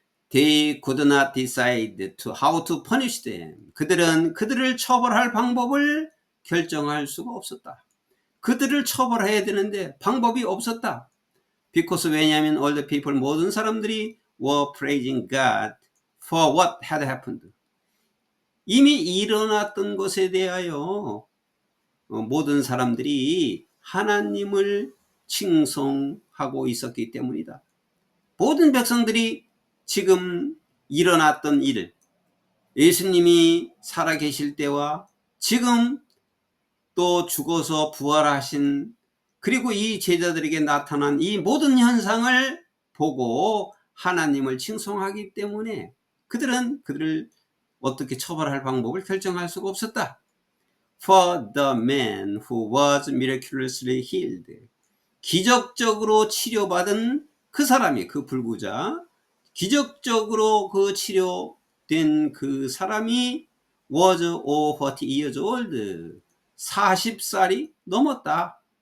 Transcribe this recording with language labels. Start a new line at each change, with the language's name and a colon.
English: They could not decide how to punish them.
Korean: 그들은 그들을 처벌할 방법을 결정할 수가 없었다. 그들을 처벌해야 되는데 방법이 없었다.
English: Because 왜냐하면 all the people
Korean: 모든 사람들이
English: were praising God for what had happened.
Korean: 이미 일어났던 것에 대하여 모든 사람들이 하나님을 칭송하고 있었기 때문이다. 모든 백성들이 지금 일어났던 일, 예수님이 살아계실 때와 지금 또 죽어서 부활하신 그리고 이 제자들에게 나타난 이 모든 현상을 보고 하나님을 칭송하기 때문에 그들은 그들을 어떻게 처벌할 방법을 결정할 수가 없었다.
English: For the man who was miraculously healed.
Korean: 기적적으로 치료받은 그 사람이, 그 불구자, 기적적으로 그 치료된 그 사람이
English: was over 40 years old.
Korean: 40살이 넘었다.